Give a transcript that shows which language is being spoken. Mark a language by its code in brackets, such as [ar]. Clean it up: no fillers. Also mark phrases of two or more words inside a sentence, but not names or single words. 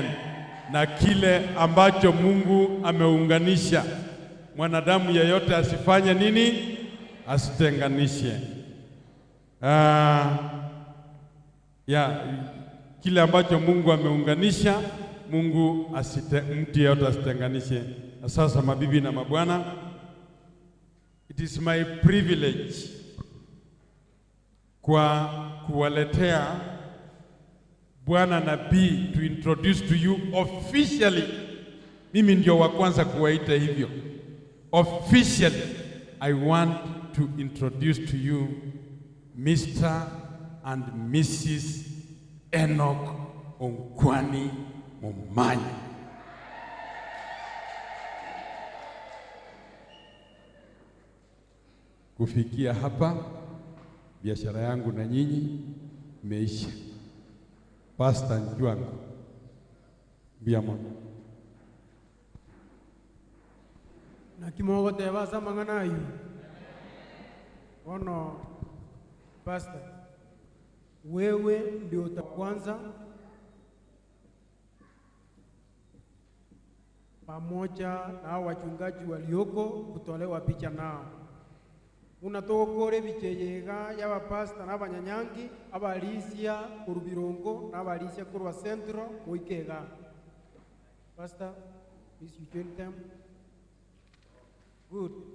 [sw] Na kile ambacho Mungu ameunganisha, mwanadamu yeyote asifanye nini? Asitenganishe. Kile ambacho Mungu ameunganisha, mtu yeyote asitenganishe. Sasa mabibi na mabwana, [en] it is my privilege [sw] kwa kuwaletea Bwana Nabii [en] to introduce to you officially. [sw] Mimi ndio wa kwanza kuwaita hivyo. [en] Officially, I want to introduce to you Mr. and Mrs. ENOCK Onkwani Momanyi. [sw] Kufikia hapa biashara yangu na nyinyi imeisha. [guz] Pastor Njwangu biamo na kimogo teba samangana yu ono pastor, [sw] wewe ndio utakwanza pamoja na wachungaji walioko kutolewa picha nao. [guz] Unatokore bicheyega yaba pastor n'abanyanyangi abalisia kurubirongo n'abalisia kurwa centro muikega. [en] Pastor, please you join them. Good.